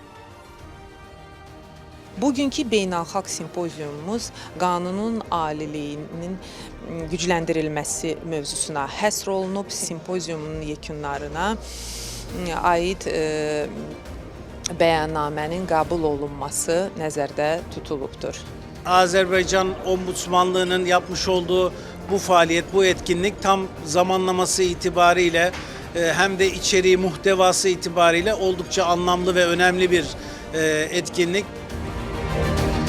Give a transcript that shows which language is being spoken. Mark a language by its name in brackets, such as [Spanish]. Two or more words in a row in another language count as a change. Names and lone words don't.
[Azerbaijani] Bugünkü beynəlxalq simpoziumumuz qanunun aliliyinin gücləndirilməsi mövzusuna həsr olunub. Simpoziumun yekunlarına aid bəyannamənin qəbul olunması nəzərdə tutulubdur. [Turkish] Azerbaycan Ombudsmanlığı'nın yapmış olduğu bu faaliyet, bu etkinlik tam zamanlaması itibariyle hem de içeriği, muhtevası itibariyle oldukça anlamlı ve önemli bir etkinlik.